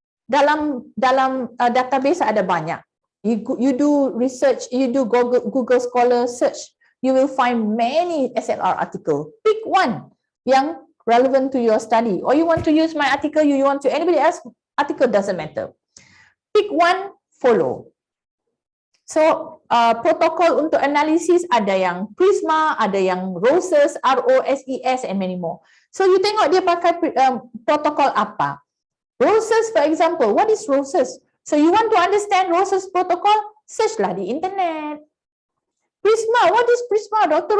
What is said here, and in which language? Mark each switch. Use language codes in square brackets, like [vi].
[ms] Dalam database ada banyak. [en] You do research, you do Google Scholar search, you will find many SLR article. Pick one yang relevant to your study, or you want to use my article, you want to anybody else article, doesn't matter. Pick one, follow. [ms] So protokol untuk analisis ada yang Prisma, ada yang ROSES, ROSES, [en] and many more. [ms] So you tengok dia pakai protokol apa. [en] ROSES, for example, what is ROSES? So you want to understand ROSES protocol? Search [ms] lah di [en] internet. Prisma, what is Prisma? Dr.